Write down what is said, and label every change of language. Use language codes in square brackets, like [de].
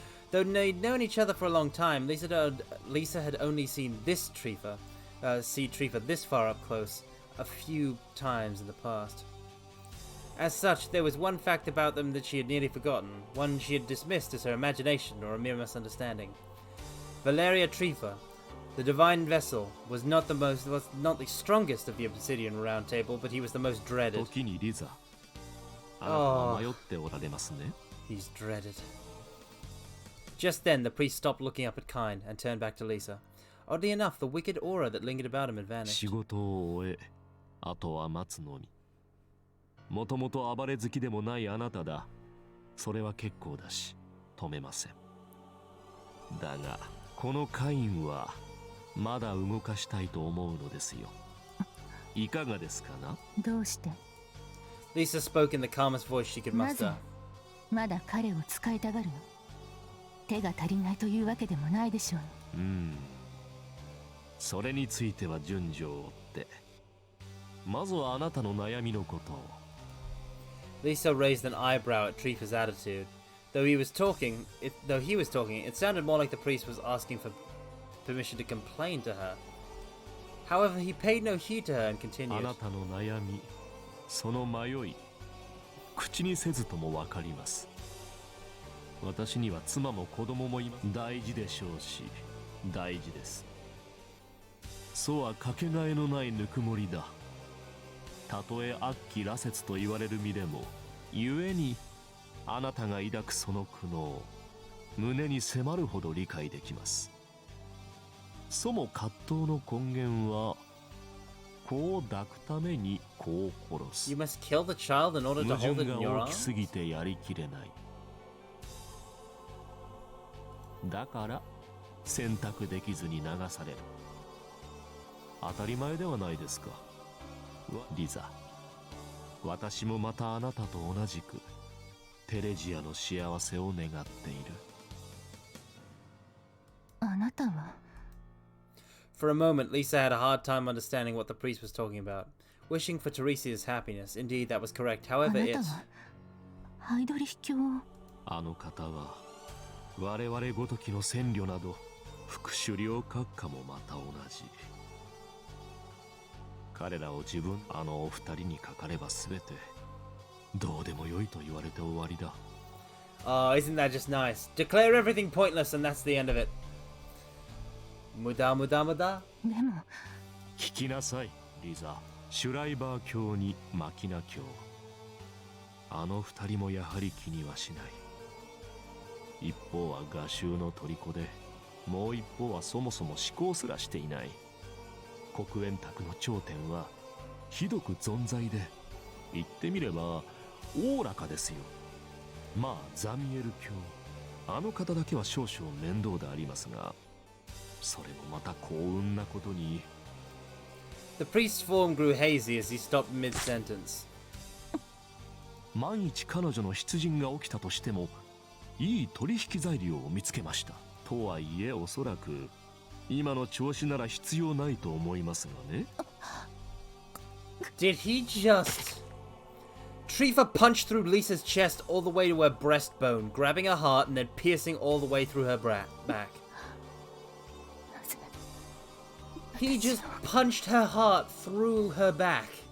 [en] Though they'd known each other for a long time, Lisa had only seen this Trifa, this far up close, a few times in the past. As such, there was one fact about them that she had nearly forgotten, one she had dismissed as her imagination or a mere misunderstanding. Valeria Trifa, the divine vessel, was not the strongest of the Obsidian Round Table, but he was the most dreaded. [ja] 時にリザ、あなたは迷っておられますね。 [en] He's dreaded. Just then, the priest stopped looking up at Cain and turned back to Lisa. Oddly enough, the wicked aura that lingered about him had vanished. [ja] 仕事を終え、あとは待つのみ。もともと暴れ好きでもないあなただ。それは結構だし、止めません。だが、このカインはまだ動かしたいと思うのですよ。いかがですかな？どうして？ [en] Lisa spoke in the calmest voice she could [ja] なぜ [en] muster. [ja] まだ彼を使いたがるの？手が足りないというわけでもないでしょう。それについては順序を追って。まずはあなたの悩みのことを。 [en] Lisa raised an eyebrow at Trifa's attitude. Though he was talking, it sounded more like the priest was asking for permission to complain to her. However, he paid no heed to her and [ja] あ [en] continued. [ja] なたの悩み、その迷い、口にせずともわかります。私には妻も子供もいます。大事でしょうし、大事です。そうはかけがえのないぬくもりだ。たとえ悪鬼羅刹と言われる身でも、故にあなたが抱くその苦悩、胸に迫るほど理解できます。そも葛藤の根源は、子を抱くために子を殺す。 [en] You must kill the child in order to [ja] 矛 [en] hold [ja] 盾 [en] it [ja] が [en] in your [ja] 大きす [en] arms? [ja] ぎてやりきれない。だから選択できずに流される。当たり前ではないですか。リザ、私もまたあなたと同じくテレジアの幸せを願っている。あなたは [en] For a moment, Lisa had a hard time understanding what the priest was talking about. Wishing for Teresia's happiness. Indeed, that was correct. [ja] あ [en] However, [ja] な [en] it... [ja] たはハイドリヒ教をあの方は我々ごときの戦慮など副首領閣下もまた同じ。彼らを自分あのお二人にかかれば全てどうでもよいと言われて終わりだ。 [en] Oh, isn't that just nice? Declare everything pointless and that's the end of it. [ja] Muda muda muda? でも聞きなさいリザ。シュライバー卿にマキナ卿、あの二人もやはり気にはしない。一方は画集の虜で、もう一方はそもそも思考すらしていない。黒煙卓の頂点はひどく存在で、言ってみればおおらかですよ。まあザミエル卿、あの方だけは少々面倒でありますが、それもまた幸運なことに。 [en] The priest's form grew hazy as he stopped mid-sentence. [ja] 万一彼女の出陣が起きたとしてもいい取引材料を見つけました。とはいえおそらく今の調子なら必要ないと思いますがね。 [en] Did he just... Trifa punched through Lisa's chest all the way to her breastbone, grabbing her heart and then piercing all the way through her back. He just punched her heart through her back.